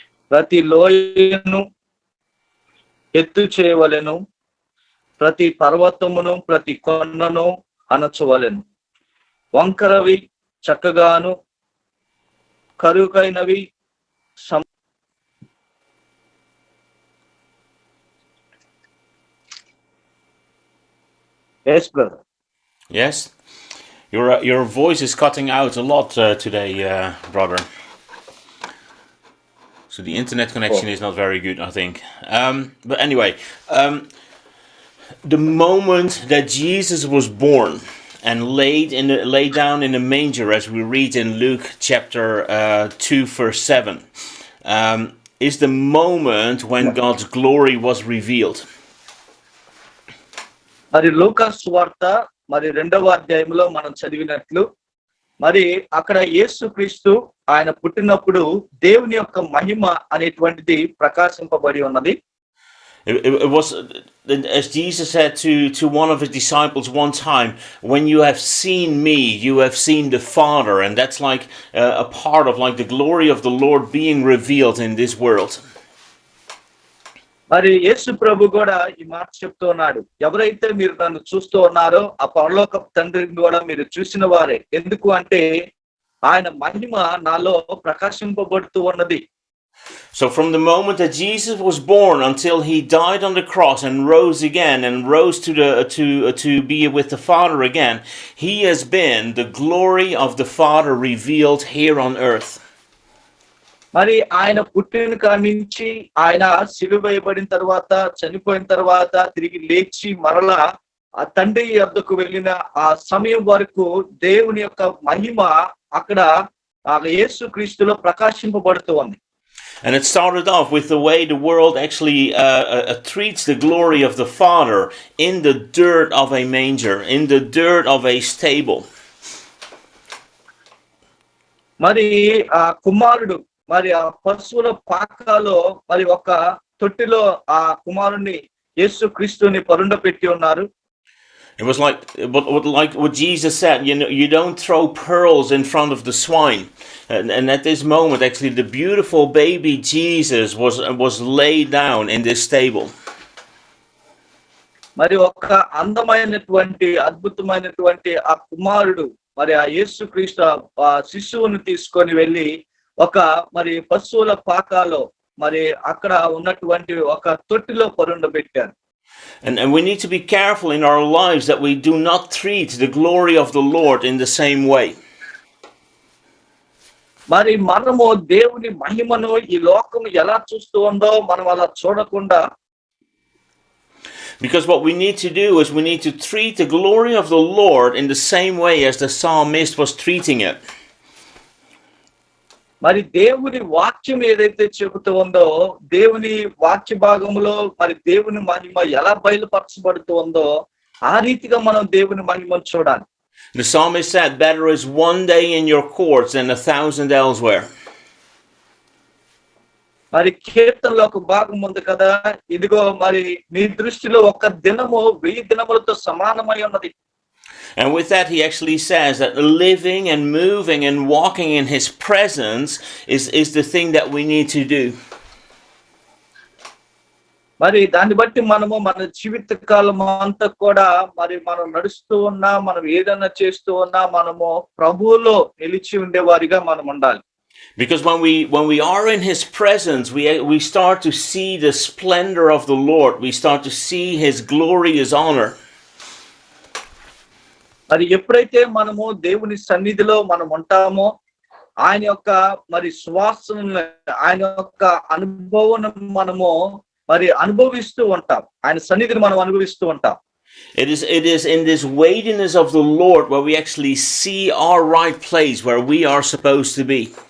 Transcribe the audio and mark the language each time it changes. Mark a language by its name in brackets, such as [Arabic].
[Telugu] ప్రతి లోయను ఎత్తు చేయవలెను, ప్రతి పర్వతమును ప్రతి కొండను అణచవలెను. వంకరవి చక్కగాను కరుకైనవి [English] Yes, brother. Yes? Your voice is cutting out a lot today, brother. So the internet connection is not very good, I think. But anyway, the moment that Jesus was born and laid down in a manger, as we read in Luke chapter 2, verse 7, is the moment when God's glory was revealed. [Telugu] మరి లూకాసు వార్త మరి 2వ అధ్యాయంలో మనం చదివినట్లు మరి అక్కడ యేసుక్రీస్తు ఆయన పుట్టినప్పుడు దేవుని యొక్క మహిమ అనేటువంటిది ప్రకాశింపబడి ఉన్నది. [English] It was, as Jesus said to one of his disciples one time, when you have seen me, you have seen the Father. And that's like a part of like the glory of the Lord being revealed in this world. [Telugu] మరి యేసు ప్రభు కూడా ఈ మాట చెప్తూ ఉన్నాడు, ఎవరైతే మీరు నన్ను చూస్తూ ఉన్నారో ఆ పరలోక తండ్రిని కూడా మీరు చూసిన వారే. ఎందుకు అంటే ఆయన మహిమ నాలో ప్రకాశింపబడుతూ ఉన్నది. [English] So from the moment that Jesus was born until he died on the cross and rose again and rose to be with the Father again, he has been the glory of the Father revealed here on earth. [Telugu] మరి ఆయన పుట్టిన కాడి నుంచి ఆయన సిలువ వేయబడిన తర్వాత చనిపోయిన తర్వాత తిరిగి లేచి మరలా ఆ తండ్రి యొద్దకు వెళ్ళిన ఆ సమయం వరకు దేవుని యొక్క మహిమ అక్కడ యేసుక్రీస్తులో ప్రకాశింపబడుతూ ఉంది. [English] And it started off with the way the world actually treats the glory of the Father in the dirt of a manger, in the dirt of a stable. [Telugu] మరి ఆ కుమారుడు మరి ఆ పశువుల పాకలో మరి ఒక తొట్టిలో ఆ కుమారుని యేసుక్రీస్తుని పరుండపెట్టి ఉన్నారు. [English] It was like what Jesus said, you know, you don't throw pearls in front of the swine. And at this moment, actually, the beautiful baby Jesus was laid down in this stable. [Telugu] మరి ఒక అందమైనటువంటి అద్భుతమైనటువంటి ఆ కుమారుడు మరి ఆ యేసుక్రీస్తు ఆ శిశువును తీసుకొని వెళ్ళి ఒక మరి పశువుల పాకాలో మరి అక్కడ ఉన్నటువంటి ఒక తొట్టిలో పరుండబెట్టారు. [English] And we need to be careful in our lives that we do not treat the glory of the Lord in the same way. [Telugu] మరి మనము దేవుని మహిమను ఈ లోకం ఎలా చూస్తూ ఉందో మనం అలా చూడకుండా, [English] because what we need to do is we need to treat the glory of the Lord in the same way as the psalmist was treating it. [Telugu] మరి దేవుని వాక్యం ఏదైతే చెబుతూ ఉందో, దేవుని వాక్య భాగంలో మరి దేవుని మహిమ ఎలా బయలుపరచబడుతూ ఉందో ఆ రీతిగా మనం దేవుని మహిమను చూడాలి. [English] The psalmist said, better is one day in your courts than 1,000 elsewhere. [Telugu] మరి కీర్తనలో ఒక భాగం ఉంది కదా, ఇదిగో మరి నీ దృష్టిలో ఒక దినము 1000 దినములతో సమానమై ఉన్నది. [English] And with that, he actually says that living and moving and walking in his presence is the thing that we need to do. [Telugu] మరి దాన్ని బట్టి మనము మన జీవిత కాలం అంతా కూడా మరి మనం నడుస్తూ ఉన్నా, మనం ఏదైనా చేస్తూ ఉన్నా మనము ప్రభువులో నిలిచి ఉండేవారిగా మనం ఉండాలి. [English] Because when we are in his presence, we start to see the splendor of the Lord. We start to see his glory, his honor. [Telugu] మరి ఎప్పుడైతే మనము దేవుని సన్నిధిలో మనం ఉంటామో, ఆయన యొక్క మరి శ్వాసను, ఆయన యొక్క అనుభవం మనము మరి అనుభవిస్తూ ఉంటాం, ఆయన సన్నిధిని మనం అనుభవిస్తూ ఉంటాం. [English] It is in this weightiness of the Lord where we actually see our right place where we are supposed to be.